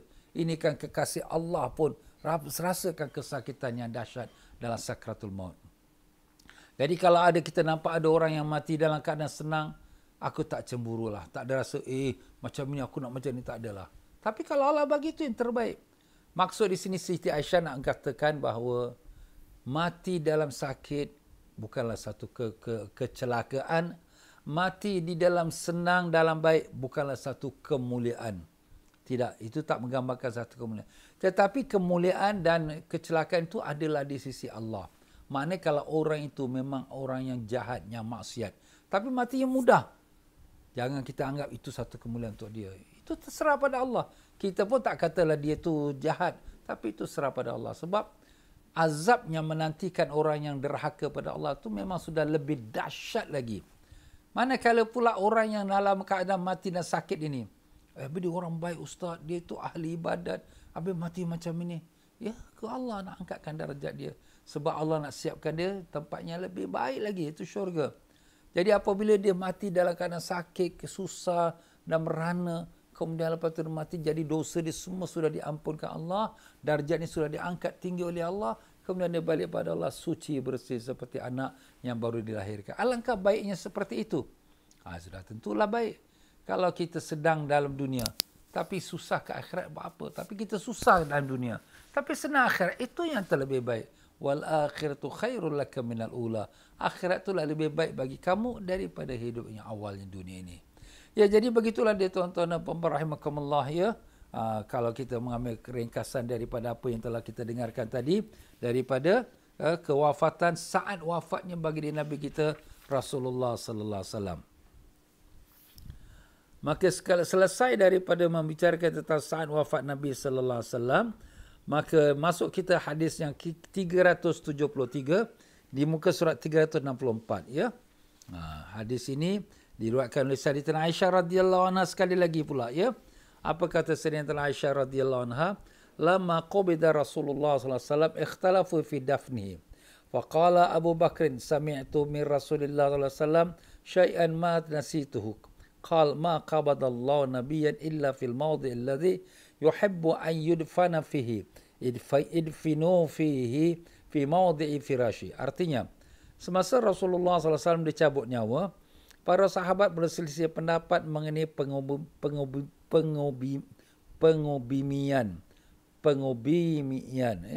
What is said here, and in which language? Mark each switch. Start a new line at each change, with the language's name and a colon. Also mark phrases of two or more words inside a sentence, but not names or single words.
Malay: Ini kan kekasih Allah pun rasakan kesakitan yang dahsyat dalam sakratul maut. Jadi kalau kita nampak ada orang yang mati dalam keadaan senang, aku tak cemburulah. Tak ada rasa, macam ni aku nak macam ni, tak adalah. Tapi kalau Allah bagi itu yang terbaik. Maksud di sini Siti Aisyah nak katakan bahawa mati dalam sakit bukanlah satu kecelakaan. Mati di dalam senang, dalam baik bukanlah satu kemuliaan. Tidak, itu tak menggambarkan satu kemuliaan. Tetapi kemuliaan dan kecelakaan itu adalah di sisi Allah. Maknanya kalau orang itu memang orang yang jahat, yang maksiat, tapi matinya mudah, jangan kita anggap itu satu kemuliaan untuk dia. Itu terserah pada Allah. Kita pun tak katalah dia itu jahat, tapi itu serah pada Allah. Sebab azab yang menantikan orang yang derhaka pada Allah itu memang sudah lebih dahsyat lagi. Manakala pula orang yang dalam keadaan mati dan sakit ini, dia orang baik ustaz, dia tu ahli ibadat, habis mati macam ini. Ya, ke Allah nak angkatkan darjat dia. Sebab Allah nak siapkan dia tempatnya lebih baik lagi, itu syurga. Jadi apabila dia mati dalam keadaan sakit, susah dan merana, kemudian lepas itu mati, jadi dosa dia semua sudah diampunkan Allah, darjatnya sudah diangkat tinggi oleh Allah, kemudian dia balik pada Allah suci bersih seperti anak yang baru dilahirkan. Alangkah baiknya seperti itu. Sudah tentulah baik. Kalau kita sedang dalam dunia, tapi susah ke akhirat buat apa? Tapi kita susah dalam dunia, tapi senang akhirat, itu yang terlebih baik.
Arabic: وللآخرة خير لك من الأولى.
Malay: Akhirat itulah lebih baik bagi kamu daripada hidup yang awalnya dunia ini. Ya, jadi begitulah dia tuan-tuan dan puan-puan rahimakumullah ya. Kalau kita mengambil ringkasan daripada apa yang telah kita dengarkan tadi, daripada kewafatan, saat wafatnya bagi Nabi kita Rasulullah
Arabic: صلى الله عليه وسلم.
Malay: Maka selesai daripada membicarakan tentang saat wafat Nabi
Arabic: صلى الله عليه وسلم,
Malay: maka masuk kita hadis yang 373 di muka surat 364 ya. Hadis ini diriwayatkan oleh Sayyidatina Aisyah
Arabic: رضي الله عنها
Malay: sekali lagi pula ya. Apa kata Sayyidatina Aisyah
Arabic: رضي الله عنها? لما قبض رسول الله صلى الله عليه وسلم اختلفوا في دفنه. فقال أبو بكر سمعت من رسول الله صلى الله عليه وسلم شيئا ما نسيته. قال ما قبض الله نبيا إلا في الموضع الذي يحب أن يدفن فيه ادفنوه فيه في موضع فراشه.
Malay: Artinya, semasa Rasulullah SAW dicabut nyawa, para sahabat berselisih pendapat mengenai pengubimian ya.